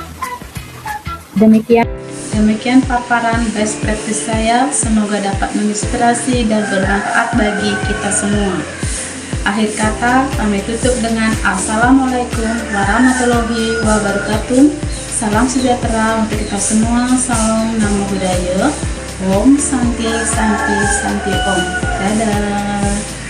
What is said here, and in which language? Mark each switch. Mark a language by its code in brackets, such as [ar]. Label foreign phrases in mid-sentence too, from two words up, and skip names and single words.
[id] Demikian paparan [en] best practice [id] saya, semoga dapat menginspirasi dan bermanfaat bagi kita semua. Akhir kata, kami tutup dengan [ar] السلام عليكم ورحمة الله وبركاته. [id] Salam sejahtera untuk kita semua. Salam [pi] Namo Buddhaya. [sa] ॐ शान्ति शान्ति शान्ति ॐ. [id] Dadah.